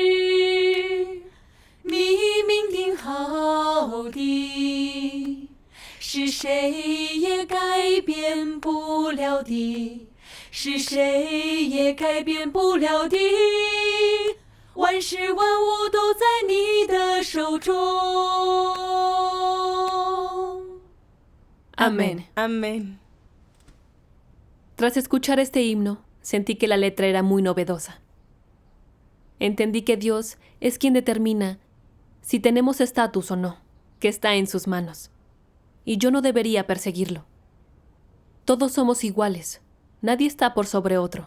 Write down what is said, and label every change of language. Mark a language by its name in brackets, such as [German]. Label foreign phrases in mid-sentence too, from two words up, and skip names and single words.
[Chinese] 你命定好的，是谁也改变不了的，是谁也改变不了的，万事万物都在你的手中。 [Spanish] Amén. Amén. Tras escuchar este himno, sentí que la letra era muy novedosa. Entendí que Dios es quien determina si tenemos estatus o no, que está en sus manos. Y yo no debería perseguirlo. Todos somos iguales, nadie está por sobre otro.